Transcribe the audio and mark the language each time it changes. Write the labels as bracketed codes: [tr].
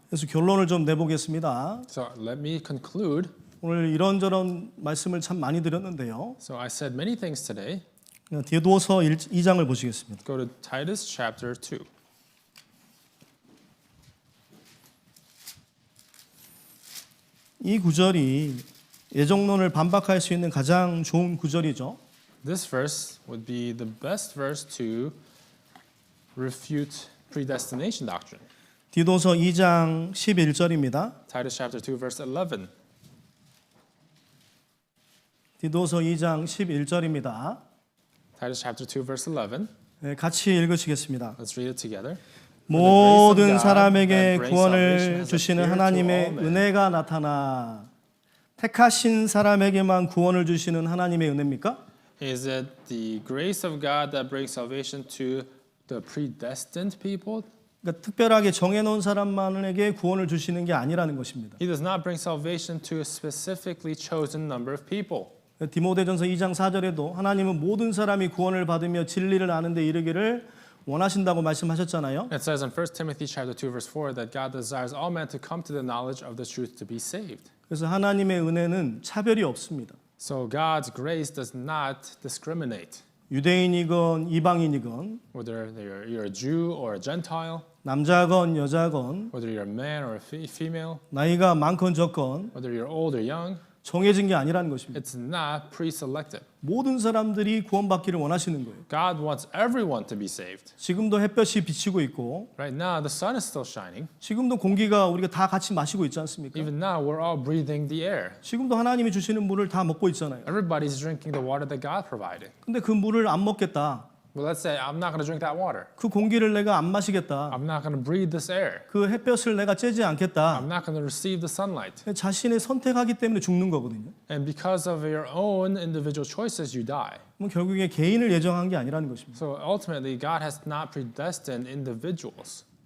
[ko] 그래서 결론을 좀 내보겠습니다. [en] So let me conclude. [ko] 오늘 이런저런 말씀을 참 많이 드렸는데요. [en] So I said many things today. [ko] 디도서 2장을 보시겠습니다. [en] Go to Titus chapter 2. [ko] 이 구절이 예정론을 반박할 수 있는 가장 좋은 구절이죠. [en] This verse would be the best verse to refute predestination doctrine. [ko] 디도서 2장 11절입니다. [en] Titus chapter 2 verse 11. [ko] 디도서 2장 11절입니다. [en] Titus chapter 2 verse 11. [ko] 같이 읽으시겠습니다. [en] Let's read it together. [ko] 모든 사람에게 구원을 주시는 하나님의 은혜가 나타나 택하신 사람에게만 구원을 주시는 하나님의 은혜입니까? [en] Is it the grace of God that brings salvation to the predestined people? [ko] 그러니까 특별하게 정해놓은 사람만에게 구원을 주시는 게 아니라는 것입니다. [en] He does not bring salvation to a specifically chosen number of people. [ko] 디모데전서 2장 4절에도 하나님은 모든 사람이 구원을 받으며 진리를 아는 데 이르기를 원하신다고 말씀하셨잖아요. [en] It says in 1 Timothy chapter 2 verse 4 that God desires all men to come to the knowledge of the truth to be saved. [ko] 그래서 하나님의 은혜는 차별이 없습니다. [en] So God's grace does not discriminate. [ko] 유대인이건 이방인이건 [en] Whether you're a Jew or a Gentile, [ko] 남자건 여자건 [en] whether you're a man or a female, [ko] 나이가 많건 적건 [en] whether you're old or young, [ko] 정해진 게 아니라는 것입니다. [en] it's not pre-selected. [ko] 모든 사람들이 구원받기를 원하시는 거예요. [en] God wants everyone to be saved. [ko] 지금도 햇볕이 비치고 있고 [en] Right now, the sun is still shining. [ko] 지금도 공기가 우리가 다 같이 마시고 있지 않습니까? [en] Even now, we're all breathing the air. [ko] 지금도 하나님이 주시는 물을 다 먹고 있잖아요. [en] Everybody's drinking the water that God provided. [ko] 근데 그 물을 안 먹겠다. [en] Well, let's say I'm not going to drink that water. [ko] 그 공기를 내가 안 마시겠다. [en] I'm not going to breathe this air. [ko] 그 햇볕을 내가 쬐지 않겠다. [en] I'm not going to receive the sunlight. [ko] 자신의 선택하기 때문에 죽는 거거든요. [en] And because of your own individual choices, you die. [ko] 그럼 결국에 개인을 예정한 게 아니라는 것입니다. [en] So ultimately, God has not predestined individuals.